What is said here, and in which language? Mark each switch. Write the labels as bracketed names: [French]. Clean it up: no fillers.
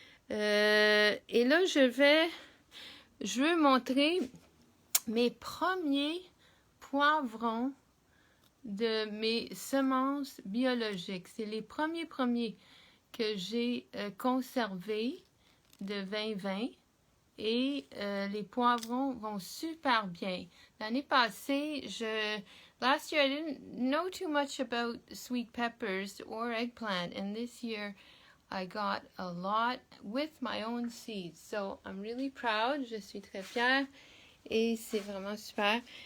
[French] Et là, je veux montrer mes premiers poivrons de mes semences biologiques. C'est les premiers que j'ai conservés de 2020. Et les poivrons vont super bien. L'année passée, [English] last year I didn't know too much about sweet peppers or eggplant, and this year I got a lot with my own seeds. So I'm really proud. [French] Je suis très fière et c'est vraiment super.